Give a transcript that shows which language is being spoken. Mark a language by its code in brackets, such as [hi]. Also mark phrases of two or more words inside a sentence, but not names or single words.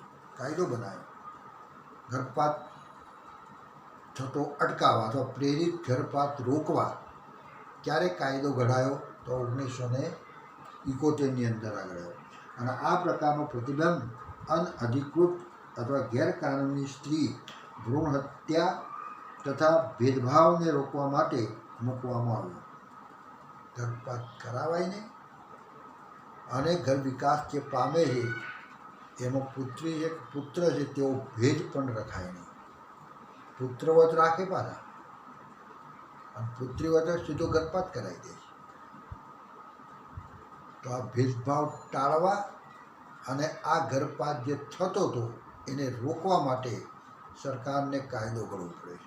[gu] કાયદો બનાવ્યો. ગર્ભપાત થતો અટકાવવા અથવા પ્રેરિત ગર્ભપાત રોકવા ક્યારે કાયદો ઘડાયો? તો 1971ની અંદર આ ઘડાયો. અને આ પ્રકારનો પ્રતિબંધ અનઅધિકૃત અથવા ગેરકાનૂની સ્ત્રી ભ્રૂણ હત્યા તથા ભેદભાવને રોકવા માટે મૂકવામાં આવ્યો। ગર્ભપાત કરાવાય નહીં અને ઘર વિકાસ જે પામે છે એમાં પુત્રી છે પુત્ર છે તેવો ભેદ પણ રખાય નહીં। પુત્રવત રાખે પાછા અને પુત્રીવત સીધો ગર્ભપાત કરાવી દે છે। તો આ ભેદભાવ ટાળવા અને આ ગર્ભપાત જે થતો હતો એને રોકવા માટે સરકારને કાયદો કરવો પડે છે।